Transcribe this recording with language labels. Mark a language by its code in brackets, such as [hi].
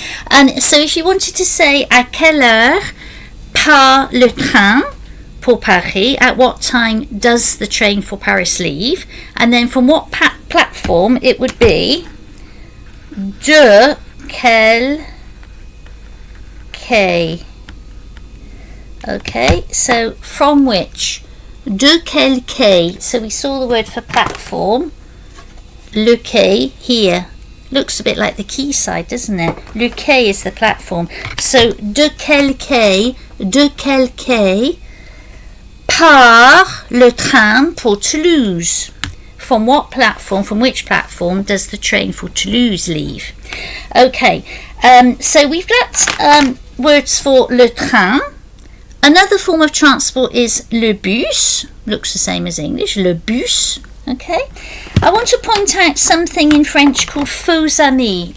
[en] And so if you wanted to say [fr] à quelle heure part le train pour Paris, [en] at what time does the train for Paris leave, and then from what platform it would be [fr] de quel quai. [en] Okay, so from which, [fr] de quel quai. [en] So we saw the word for platform, le quai here. Looks a bit like the quayside, doesn't it? Le quai is the platform. [fr] So de quel quai part le train pour Toulouse. [en] From what platform, from which platform does the train for Toulouse leave? Okay, so we've got words for le train. Another form of transport is le bus. Looks the same as English, le bus. Okay, I want to point out something in French called faux amis.